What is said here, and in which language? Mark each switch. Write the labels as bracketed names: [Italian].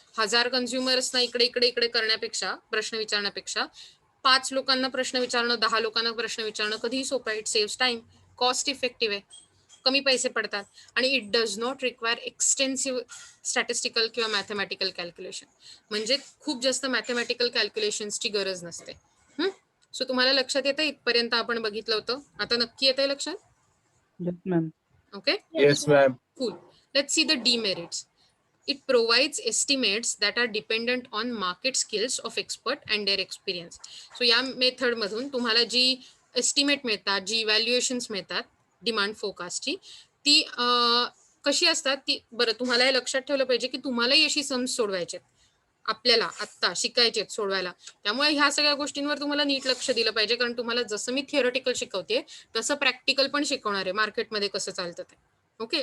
[Marathi] 1000 कन्झ्युमर्सना इकडे इकडे इकडे करण्यापेक्षा, प्रश्न विचारण्यापेक्षा 5 लोकांना प्रश्न विचारणं, 10 लोकांना प्रश्न विचारणं कधीही सोपं आहे. [English] it saves time, [Marathi] cost effective आहे, कमी पैसे पडतात आणि [English] it does not require extensive statistical [Marathi] किंवा मॅथमॅटिकल कॅल्क्युलेशन. म्हणजे खूप जास्त मॅथमॅटिकल कॅल्क्युलेशन्सची गरज नसते. सो तुम्हाला लक्षात येतं इथपर्यंत आपण बघितलं होतं, आता नक्की येतंय लक्षात? [English] Yes ma'am. Okay, Yes, ma'am. cool. Let's see the demerits. It provides estimates that are dependent on market skills of expert and their experience. [Marathi] So या मेथड मधून तुम्हाला जी एस्टिमेट मिळतात, जी इव्हॅल्युएशन्स मिळतात डिमांड फोरकास्टची, ती कशी असतात ती, बरं तुम्हाला हे लक्षात ठेवलं पाहिजे की तुम्हालाही अशी सम्स सोडवायचे आहेत, आपल्याला आत्ता शिकायचे आहेत सोडवायला. त्यामुळे ह्या सगळ्या गोष्टींवर तुम्हाला नीट लक्ष दिलं पाहिजे, कारण तुम्हाला जसं मी थिअरटिकल शिकवते तसं प्रॅक्टिकल पण शिकवणार आहे, मार्केटमध्ये कसं चालतं ते. ओके.